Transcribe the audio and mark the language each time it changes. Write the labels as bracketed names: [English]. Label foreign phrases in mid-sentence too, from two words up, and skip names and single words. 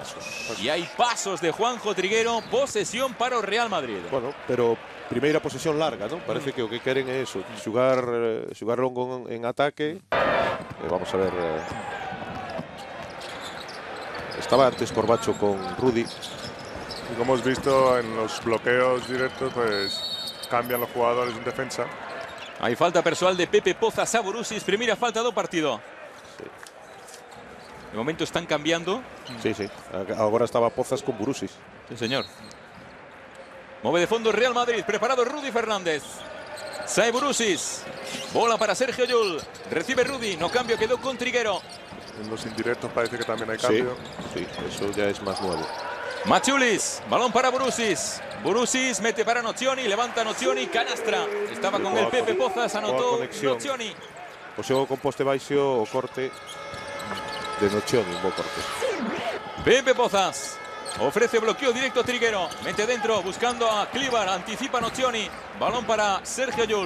[Galician] E hai pasos de Juanjo Triguero. Posesión para o Real Madrid. Bueno, pero primeira posesión larga, ¿no? Parece que o que queren é eso, xugar longo en ataque. [Spanish] Vamos a ver. Estaba antes Corbacho con Rudi. Y como hemos visto en los bloqueos directos, pues cambian los jugadores en defensa. [Galician] Hai falta persoal de Pepe Pozas a Borusic, primeira falta do partido. [Spanish] Sí. De momento están cambiando. Sí. [Galician] Agora estaba Pozas con Borusic. [Spanish] Sí, señor. [Galician] Move de fondo Real Madrid, preparado Rudi Fernández. Sae Borusic. Bola para Sergio Llull. Recibe Rudi, [Spanish] no cambio, quedó con Triguero. En los indirectos parece que también hay cambio. Sí, eso ya es más nuevo. Maciulis, balón para Borusic. Borusic mete para Nocioni, levanta Nocioni, canastra. Estaba con el Pepe Pozas, anotó Nocioni. [Galician] O xogo con poste baixo, o corte de Nocioni, un bo corte. [Spanish] Pepe Pozas ofrece bloqueo directo a Triguero. Mete dentro, buscando a Cleaver, anticipa Nocioni. Balón para Sergio Llull.